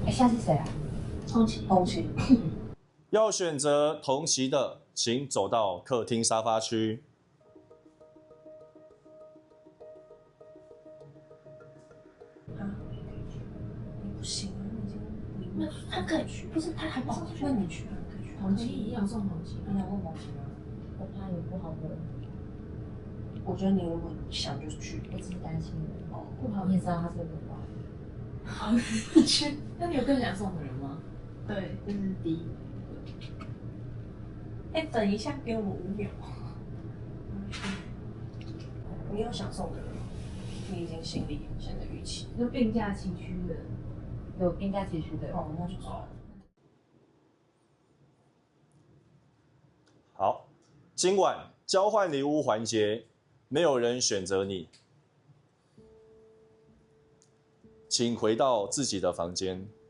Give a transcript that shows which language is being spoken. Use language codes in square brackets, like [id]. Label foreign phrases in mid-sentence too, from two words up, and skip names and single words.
[zh] 哎，下次誰啊？同期。要選擇同期的，請走到客廳沙發區。你不行啊，你已經他可以去，不是他還不去，那你去啊，可以去。同期一樣送同期，你想问同期吗？我怕有不好的。我覺得你如果想就去，我只是擔心哦，不好，你也知道他是个不好。好，你去。那你有更想送的人嗎？對，這是第一個。哎，等一下，給我們5秒。你有想送的人嗎？你已經心裡現在預期。就並駕齊驅的，有並駕齊驅的。哦，那就算了。好，今晚交換禮物環節，沒有人選擇你，請回到自己的房間。